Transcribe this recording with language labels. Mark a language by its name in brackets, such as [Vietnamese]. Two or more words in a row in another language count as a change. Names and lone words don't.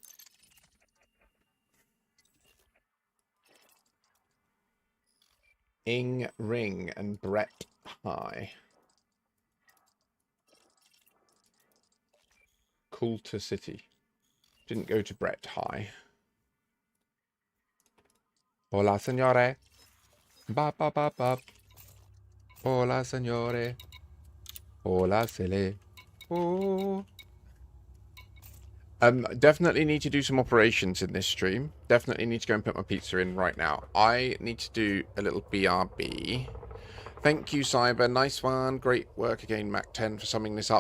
[English] Ing Ring and Brett High. Coulter City. Didn't go to Brett High. [Spanish] Hola, signore. Ba ba ba ba. Hola, signore. [English] Hola, silly. Oh. Definitely need to do some operations in this stream. Definitely need to go and put my pizza in right now. I need to do a little BRB. Thank you, Cyber. Nice one. Great work again, Mac 10, for summing this up.